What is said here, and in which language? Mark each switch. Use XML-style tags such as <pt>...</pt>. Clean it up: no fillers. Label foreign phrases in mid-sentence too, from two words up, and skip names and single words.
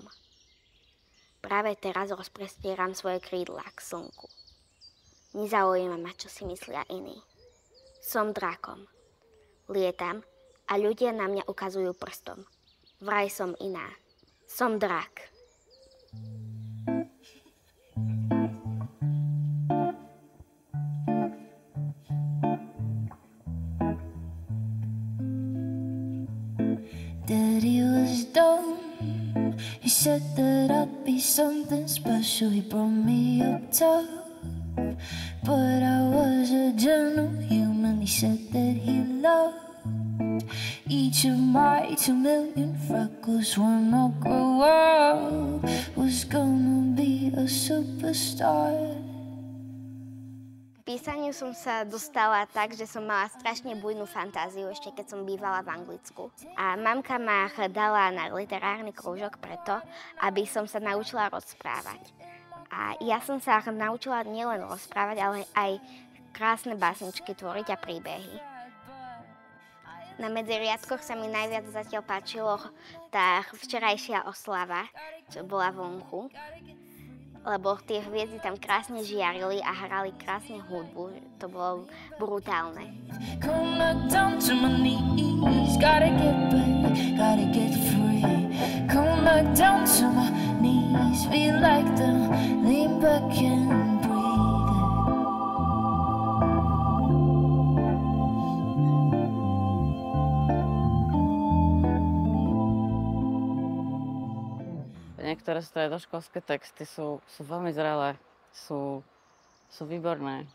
<sk>Práve teraz rozprestieram svoje krídla k slnku. Nezaujíma ma, čo si myslia iní. Som drakom. Lietam a ľudia na mňa ukazujú prstom. Vraj som iná. Som drak.</sk> <en>Daddy was dumb. He said that I'd be something special. He brought me up tough, but I was a gentle human. He said that he loved each of my 2,000,000 freckles. When I grow up, was gonna be a superstar.</en> <sk>K písaniu som sa dostala tak, že som mala strašne bujnú fantáziu, ešte keď som bývala v Anglicku. A mamka ma dala na literárny krúžok preto, aby som sa naučila rozprávať. A ja som sa naučila nielen rozprávať, ale aj krásne básničky tvoriť a príbehy. Na medzi riadkoch sa mi najviac zatiaľ páčilo tá včerajšia oslava, čo bola vonku. Lebo tie hviezdy tam krásne žiarili a hrali krásne hudbu. To bolo brutálne.</sk> <en>Come back down to my knees, gotta get back, gotta get free. Come back down to my knees, feel like the lean back and breathe.</en> <sk>Niektoré stredoškolské texty sú veľmi zrelé, sú výborné.</sk>